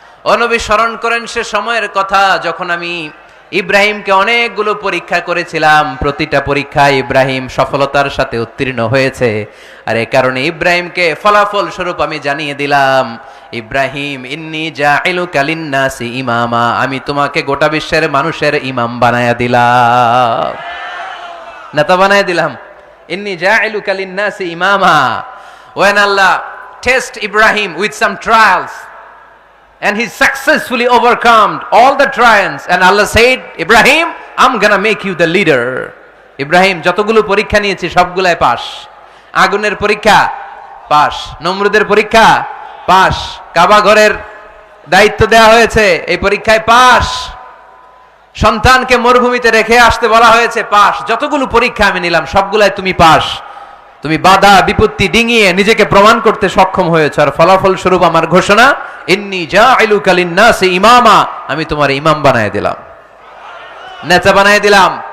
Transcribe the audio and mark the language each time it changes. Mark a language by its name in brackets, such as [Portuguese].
[Bangla] ও নবী, স্মরণ করেন সে সময়ের কথা যখন আমি ইব্রাহিমকে অনেকগুলো পরীক্ষা করেছিলাম, প্রতিটা পরীক্ষায় ইব্রাহিম সফলতার সাথে উত্তীর্ণ হয়েছে। আর এই কারণে ইব্রাহিমকে ফলাফল স্বরূপ আমি জানিয়ে দিলাম, ইব্রাহিম [Arabic] ইন্নী জাঈলুকা লিন-নাসি ইমামা, [Bangla] আমি তোমাকে গোটা বিশ্বের মানুষের ইমাম বানায়া দিলাম, নেতা বানায়া দিলাম। [Arabic] ইন্নী জাঈলুকা লিন-নাসি ইমামা। [English] When Allah test Ibrahim with some trials and he successfully overcome all the trials, and Allah said, Ibrahim, I'm gonna make you the leader. [Bangla] Ibrahim যতগুলো পরীক্ষা নিয়েছি সবগুলাই পাস। আগুনের পরীক্ষা পাস, নমরুদের পরীক্ষা পাস, কাবা ঘরের দায়িত্ব দেওয়া হয়েছে এই পরীক্ষায় পাস, সন্তানকে মরুভূমিতে রেখে আসতে বলা হয়েছে পাস। যতগুলো পরীক্ষা আমি নিলাম সবগুলাই তুমি পাস। তুমি বাধা বিপত্তি ডিঙিয়ে নিজেকে প্রমাণ করতে সক্ষম হয়েছ, আর ফলাফল স্বরূপ আমার ঘোষণা, [Arabic] ইন্নী জাঈলুকা লিন-নাসি ইমামা, [Bangla] আমি তোমার ইমাম বানায় দিলাম, নেতা বানায় দিলাম।